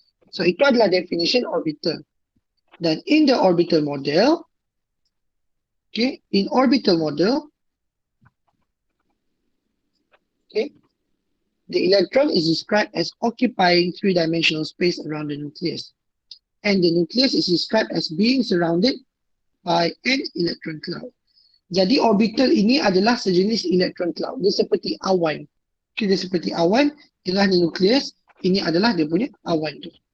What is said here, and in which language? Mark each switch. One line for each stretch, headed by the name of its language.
Malay: So itu adalah definition orbital.
English: Dan in the orbital model, okay, in orbital model, okay, the electron is described as occupying 3-dimensional space around the nucleus. And the nucleus is described as being surrounded by an electron cloud.
Malay: Jadi orbital ini adalah sejenis electron cloud. Dia seperti awan. Okay, dia seperti awan, tengah di nucleus, ini adalah dia punya awan tu.